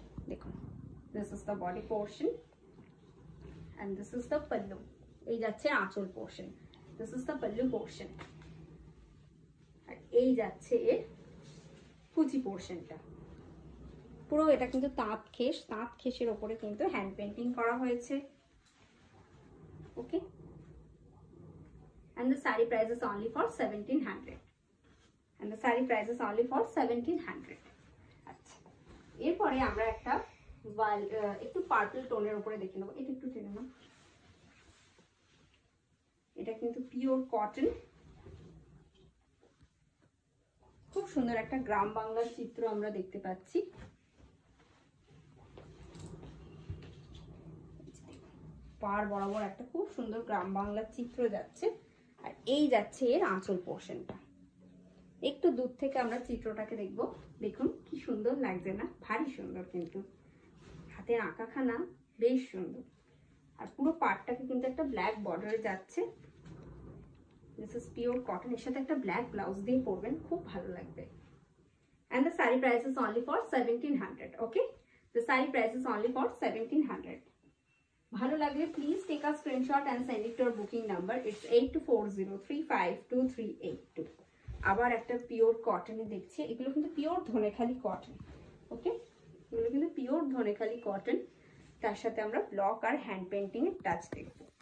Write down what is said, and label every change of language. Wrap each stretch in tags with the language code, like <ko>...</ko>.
<en>দেখুন, this is the body portion and this is the pallu.</en> <bn>এই যাচ্ছে আঁচল portion,</bn> <en>This is the pallu portion.</en> <bn>আর এই যাচ্ছে এর কুচি পোর্শনটা। পুরো এটা কিন্তু তাঁত খেস, তাঁত খেসের ওপরে কিন্তু হ্যান্ড পেন্টিং করা হয়েছে।</bn> <en>Okay, and the saree price is only for 1700, and the saree price is only for 1700।</en> <bn>আচ্ছা, এরপরে আমরা একটা একটু পার্পল টোনের উপরে দেখে নেবো। এটা একটু টেনে নাও। এটা কিন্তু পিওর কটন, খুব সুন্দর একটা গ্রাম বাংলার চিত্র আমরা দেখতে পাচ্ছি। পাড় বরাবর একটা খুব সুন্দর গ্রাম বাংলার চিত্র যাচ্ছে। আর এই যাচ্ছে এর আঁচল পোর্শনটা। একটু দূর থেকে আমরা চিত্রটাকে দেখব। দেখুন কি সুন্দর লাগছে না? ভারী সুন্দর, কিন্তু হাতের আঁকাখানা বেশ সুন্দর। আর পুরো পাড়টাকে কিন্তু একটা ব্ল্যাক বর্ডারে যাচ্ছে।</bn> <en>This is pure cotton.</en> <bn>এর সাথে একটা ব্ল্যাক ব্লাউজ দিয়ে পরবেন, খুব ভালো লাগবে।</bn> <en>And the saree price is only for 1700. Okay, the saree price is only for 1700. ভালো লাগলে please take a screenshot and send it to our booking number.</en> <bn>It's 8240352382। আবার একটা পিওর কটনে দেখছি। এগুলো কিন্তু পিওর ধনেখালি কটন। ওকে, এগুলো কিন্তু পিওর ধনেখালি কটন। তার সাথে আমরা ব্লক আর হ্যান্ড পেন্টিং এর টাচ দেখব।</bn>